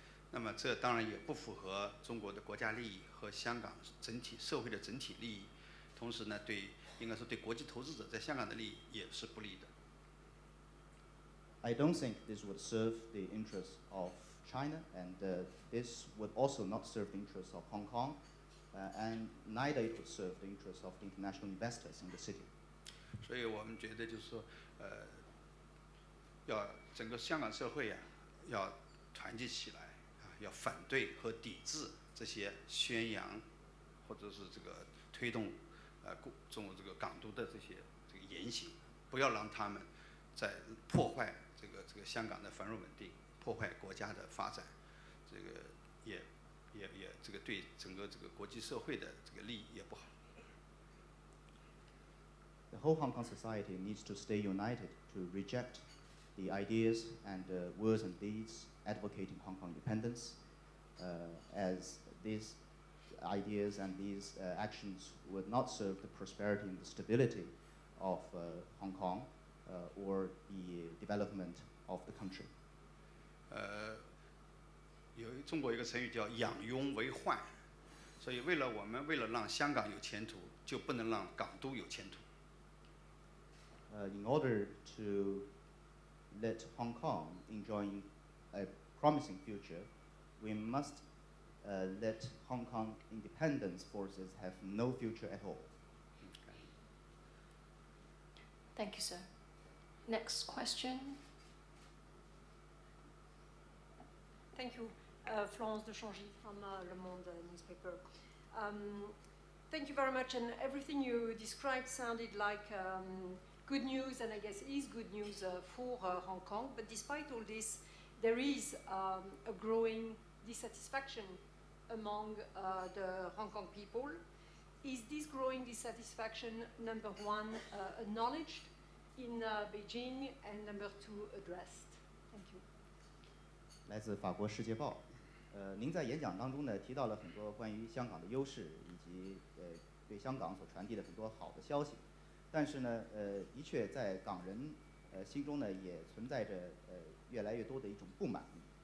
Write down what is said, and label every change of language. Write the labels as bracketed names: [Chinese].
[Chinese] 那么这当然也不符合中国的国家利益和香港社会的整体利益，同时呢，应该说对国际投资者在香港的利益也是不利的。 [English] I don't think this would serve the interests of China, and this would also not serve the interests of Hong Kong, and neither it would serve the interests of the international investors in the city. [Chinese] 所以我们觉得就是说，要整个香港社会啊，要团结起来要反对和抵制这些宣扬或者是这个推动中国这个港督的这个言行，不要让他们在破坏这个香港的繁荣稳定，破坏国家的发展，这个也这个对整个这个国际社会的这个利益也不好。 [English] The whole Hong Kong society needs to stay united to reject the ideas and words and deeds advocating Hong Kong independence, as these ideas and these actions would not serve the prosperity and the stability of Hong Kong or the development of the country. [Chinese] 中国有一个成语叫养庸为患，所以为了让香港有前途，就不能让港督有前途。 [English] In order to let Hong Kong enjoy a promising future, we must let Hong Kong independence forces have no future at all. Thank you, sir. Next question. Thank you. Florence de Changy from Le Monde newspaper. Thank you very much, and everything you described sounded like good news, and I guess is good news for Hong Kong. But despite all this, there is a growing dissatisfaction among the Hong Kong people. Is this growing dissatisfaction, number one, acknowledged in Beijing, and number two, addressed? Thank you. [Chinese] 来自法国《世界报》，您在演讲当中呢提到了很多关于香港的优势，以及对香港所传递的很多好的消息，但是呢，的确在港人心中呢也存在着越来越多的一种不满意。